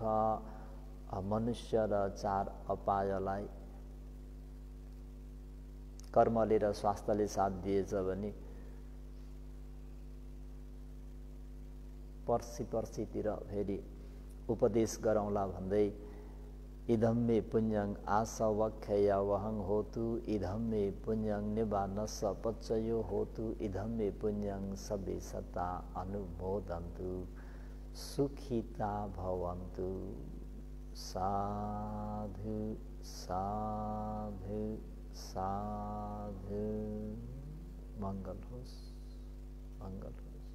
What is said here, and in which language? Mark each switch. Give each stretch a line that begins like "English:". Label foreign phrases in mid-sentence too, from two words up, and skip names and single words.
Nepali: मनुष्य र 4 अपायलाई कर्मले र स्वास्थ्यले साथ दिएछ भने पर्सितिर फेरि उपदेश गरौँला भन्दै
Pali: इदं मे पुण्यं आसवक्षय वहं होतु, इदं मे पुण्यं निबानस पच्चयो होतु, इदं मे पुण्यं सबे सता अनुमोदन्तु, सुखिता भवन्तु। साधु साधु साधु।
Nepali: मंगल होस्, मंगल होस्।